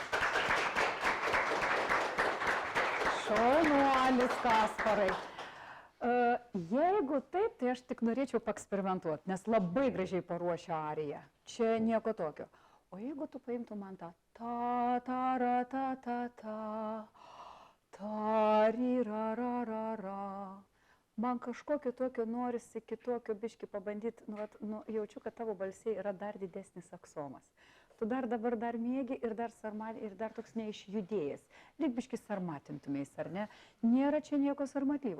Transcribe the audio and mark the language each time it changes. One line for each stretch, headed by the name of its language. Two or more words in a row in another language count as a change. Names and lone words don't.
Lithuanian: Šaunuolis, Kasparai. Jeigu taip, tai aš tik norėčiau paeksperimentuoti, nes labai gražiai paruošia ariją. Čia nieko tokio. O jeigu tu paimtum man tą ta, ta, ra, ta, ta, ta, ta, ri, ra, ra, ra, ra. Man kažkokio tokio norisi kitokio biški pabandyti, jaučiu, kad tavo balsiai yra dar didesnis aksomas. Tu dar dabar dar mėgi ir dar toks neišjudėjęs. Lyg biški sarmatintumės, ar ne? Nėra čia nieko sarmatyvo.